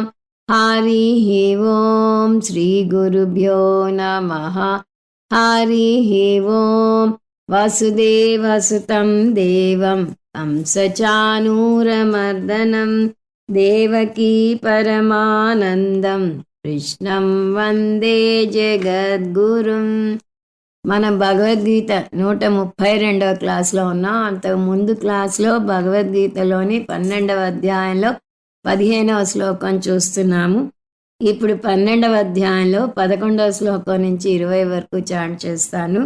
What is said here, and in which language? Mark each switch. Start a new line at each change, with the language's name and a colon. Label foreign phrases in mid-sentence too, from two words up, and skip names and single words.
Sanskrit: हरिः ओं श्रीगुरुभ्यो नमः। हरिः ओं वसुदेवसुतं देवं कंसचाणूरमर्दनं देवकी परमानन्दं కృష్ణం వందే జగద్గురుం.
Telugu: మనం భగవద్గీత 132వ క్లాస్లో ఉన్నాం. అంతకు ముందు క్లాస్లో భగవద్గీతలోని 12వ అధ్యాయంలో 15వ శ్లోకం చూస్తున్నాము. ఇప్పుడు 12వ అధ్యాయంలో 11వ శ్లోకం నుంచి 20 వరకు చాంట్ చేస్తాను.